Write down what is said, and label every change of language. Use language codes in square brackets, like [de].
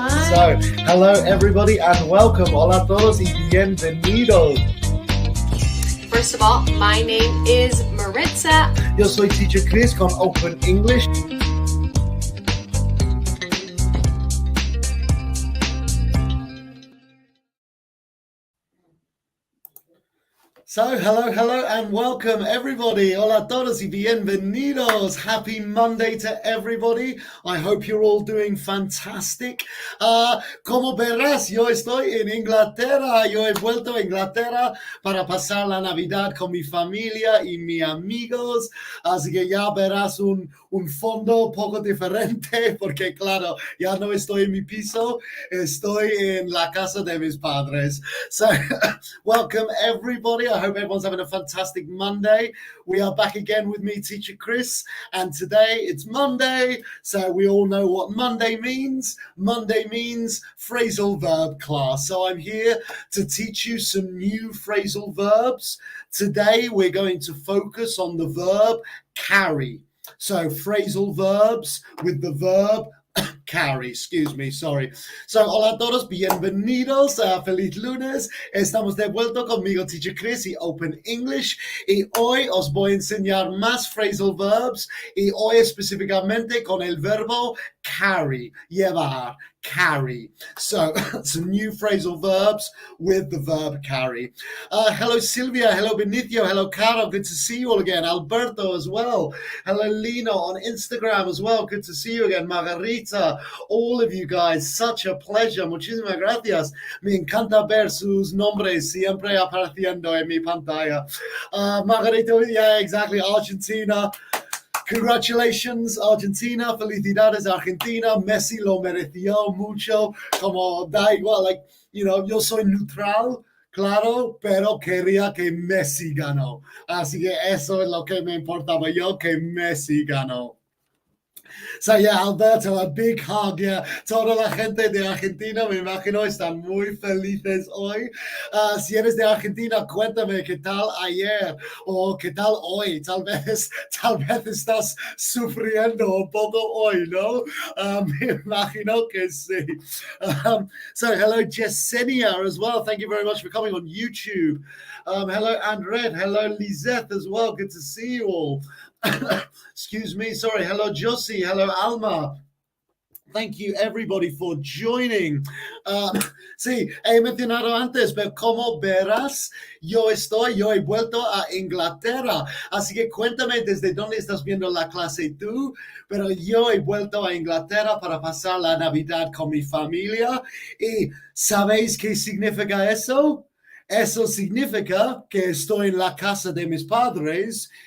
[en] So, hello everybody and welcome. [es] Hola a todos y bienvenidos. [en] First of all, my name is Maritza. [es] Yo soy Teacher Chris con Open English. [en] So, hello and welcome everybody. [es] Hola a todos y bienvenidos. [en] Happy Monday to everybody. I hope you're all doing fantastic. [es] Como verás, yo estoy en Inglaterra. Yo he vuelto a Inglaterra para pasar la Navidad con mi familia y mis amigos. Así que ya verás un fondo poco diferente porque, claro, ya no estoy en mi piso. Estoy en la casa de mis padres. [en] So, welcome everybody. I hope everyone's having a fantastic Monday. We are back again with me, Teacher Chris, and today it's Monday, so we all know what Monday means. Monday means phrasal verb class. So I'm here to teach you some new phrasal verbs. Today we're going to focus on the verb carry. So phrasal verbs with the verb carry, sorry. [es] So, hola a todos, bienvenidos, feliz lunes. Estamos de vuelta conmigo, Teacher Chris y Open English. Y hoy os voy a enseñar más phrasal verbs y hoy específicamente con el verbo carry, llevar, carry. [en] So, some new phrasal verbs with the verb carry. Hello, Silvia. Hello, Benicio. Hello, Caro. Good to see you all again. Alberto as well. Hello, Lino on Instagram as well. Good to see you again. Margarita, all of you guys. Such a pleasure. [es] Muchísimas gracias. Me encanta ver sus nombres siempre apareciendo en mi pantalla. [en] Margarita, yeah, exactly. Argentina. Congratulations, Argentina. [es] Felicidades, Argentina. Messi lo mereció mucho. Como da igual, [en] like, you know, [es] yo soy neutral, claro, pero quería que Messi ganó. Así que eso es lo que me importaba yo, que Messi ganó. [en] So, yeah, Alberto, a big hug, yeah. [es] Toda la gente de Argentina, me imagino, están muy felices hoy. Si eres de Argentina, cuéntame qué tal ayer o qué tal hoy. Tal vez estás sufriendo un poco hoy, ¿no? Me imagino que sí. [en] So, hello, Yesenia as well. Thank you very much for coming on YouTube. Hello, Andret. Hello, Lisette as well. Good to see you all. Excuse me, sorry. Hello, Josie. Hello, Alma. Thank you, everybody, for joining. [es] Sí, he mencionado antes, pero como verás, yo he vuelto a Inglaterra. Así que cuéntame desde dónde estás viendo la clase tú, pero yo he vuelto a Inglaterra para pasar la Navidad con mi familia. ¿Y sabéis qué significa eso? Eso significa que estoy en la casa de mis padres.